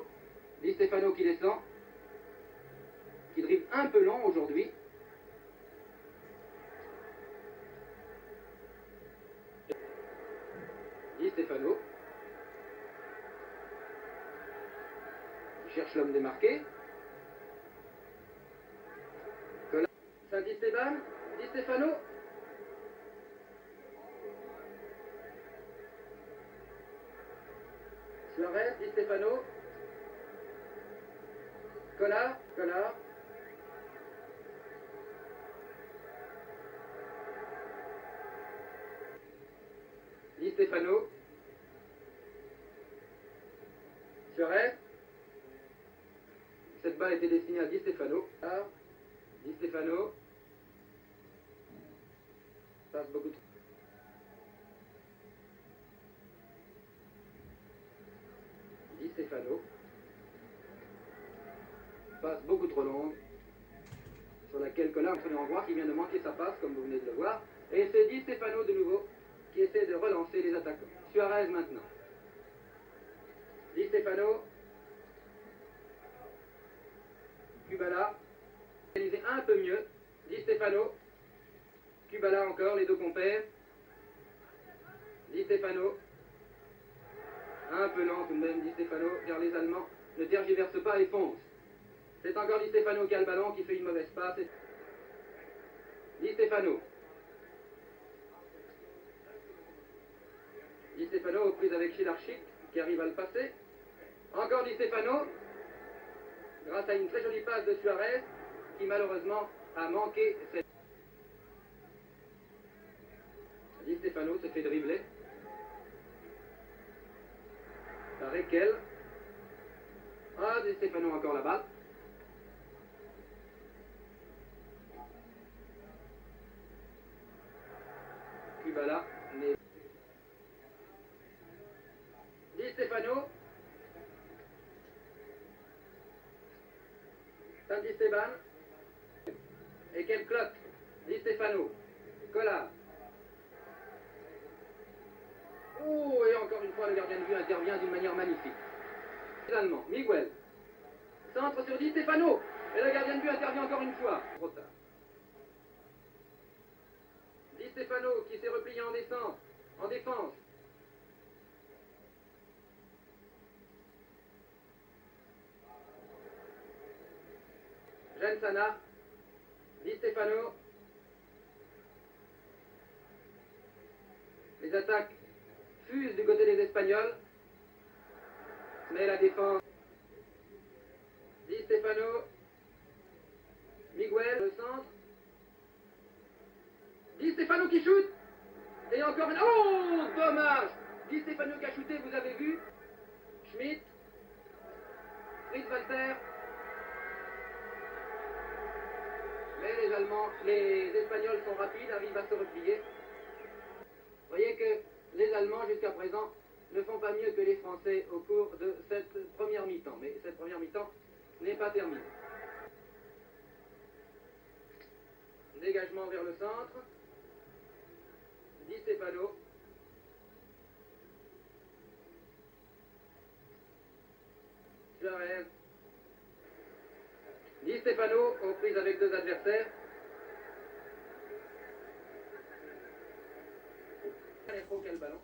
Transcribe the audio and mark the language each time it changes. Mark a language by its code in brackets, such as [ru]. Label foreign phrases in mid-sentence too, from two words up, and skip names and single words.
[fr] Di Stefano qui descend, qui dribble un peu long aujourd'hui. Di Stefano cherche l'homme démarqué. Saint-Esteban, Di Stefano. Suarez, Di Stefano. Collard. Di Stefano. Suarez. Cette balle était destinée à Di Stefano. Di Stefano. Passe beaucoup trop. Di Stefano. Passe beaucoup trop longue. Sur laquelle Collard est en voir qui vient de manquer sa passe, comme vous venez de le voir. Et c'est Di Stefano de nouveau qui essaie de relancer les attaquants. Suarez maintenant. Di Stefano. Kubala. Organisé un peu mieux. Di Stefano. Kubala encore, les deux compères. Di Stefano. Un peu lent tout de même, Di Stefano, car les Allemands ne tergiversent pas et foncent. C'est encore Di Stefano qui a le ballon, qui fait une mauvaise passe. Di Stefano. Di Stefano aux prises avec Shilarchik, qui arrive à le passer. Encore Di Stefano. Grâce à une très jolie passe de Suarez, qui malheureusement a manqué cette... Di Stefano se fait dribbler par Ekel. Ah, Di Stefano encore la balle. Kubala, mais... Di Stefano. Saint-Esteban. Et quel cloque. Di Stefano. Collard. Oh, et encore une fois, le gardien de but intervient d'une manière magnifique. Les Allemands. Miguel. Centre sur Di Stefano. Et le gardien de but intervient encore une fois. Trop tard. Di Stefano qui s'est replié en descente. En défense. Jensana. Di Stefano. Les attaques fusent du côté des Espagnols. Mais la défense. Di Stefano. Miguel, le centre. Di Stefano qui shoot. Et encore une... Oh, dommage. Di Stefano qui a shooté, vous avez vu. Schmidt. Fritz Walter. Mais les Allemands, les Espagnols sont rapides, arrivent à se replier. Vous voyez que les Allemands, jusqu'à présent, ne font pas mieux que les Français au cours de cette première mi-temps. Mais cette première mi-temps n'est pas terminée. Dégagement vers le centre. Di Stefano. Suarez. Di Stefano aux prises avec deux adversaires. Calero qui a le ballon.